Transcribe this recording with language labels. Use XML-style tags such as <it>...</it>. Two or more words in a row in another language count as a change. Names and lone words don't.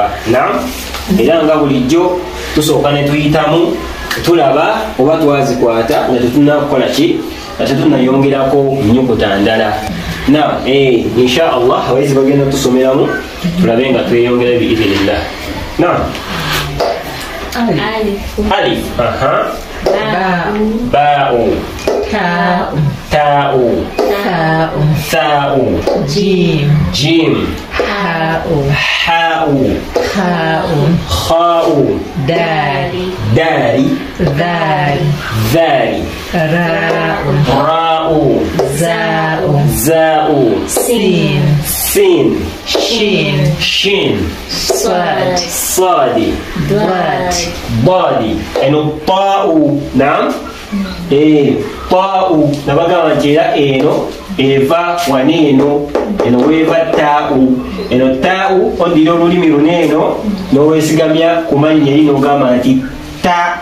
<lg>Naam, era nga bulijjo tusooka ne tuyitamu tulaba oba twazikwata nga tetunakukola ki, nga tetunayongerako nnyukuta ndala. Naam,</lg> <ar>إن شاء الله</ar> <lg>abayizi bagenda tusomeramu tulabe nga tweyongera biidhinillah. Naam,</lg> <ar>ألف، باء، تاء، ثاء، جيم, حاء، خاء، دال، ذال، راء، زاي، سين، شين، صاد، ضاد,</ar> <lg>eno ta'u. Naam, ta'u nabagamba nti era eno eva waneeno, eno weeva ta'u. Eno ta'u ondira olulimi luneeno n'oweesigamya ku mannya eri n'ogamba nti ta.</lg>